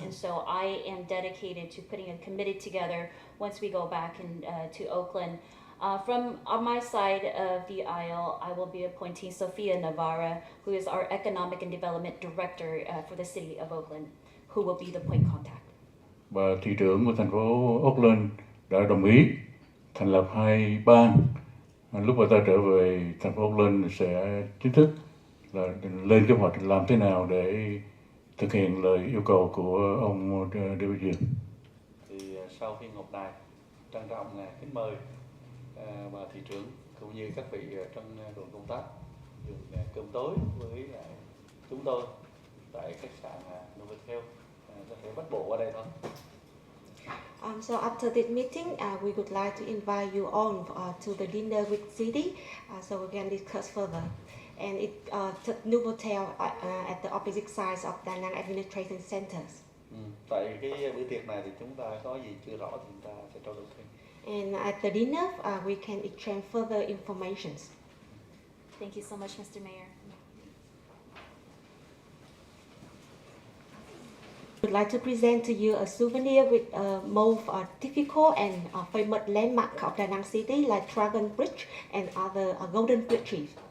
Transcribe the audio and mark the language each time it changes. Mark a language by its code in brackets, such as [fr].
[en] And so I am dedicated to putting a committee together once we go back to Oakland From on my side of the aisle, I will be appointing Sofia Navarra, who is our Economic and Development Director for the City of Oakland, who will be the point contact. [vi] Và thị trưởng của thành phố Oakland đã đồng ý thành lập hai ban. Lúc mà ta trở về thành phố Oakland sẽ chính thức là lên kế hoạch làm thế nào để thực hiện lời yêu cầu của ông David Duong. Thì sau khi họp đài, trân trọng kính mời bà thị trưởng cũng như các vị trong đoàn công tác dùng cơm tối với chúng tôi tại khách sạn Novotel, có thể bắt bộ qua đây thôi. [en] So after this meeting, we would like to invite you all to the dinner with city, so we can discuss further. And it's the Novotel at the opposite sides of Da Nang Administration Centers. [vi] Tại cái bữa tiệc này thì chúng ta có gì chưa rõ thì chúng ta sẽ trao đổi thêm. [en] And at the dinner, we can exchange further information. Thank you so much, Mr. Mayor. I would like to present to you a souvenir with most typical and famous landmark of Da Nang City, like Dragon Bridge and other golden bridges.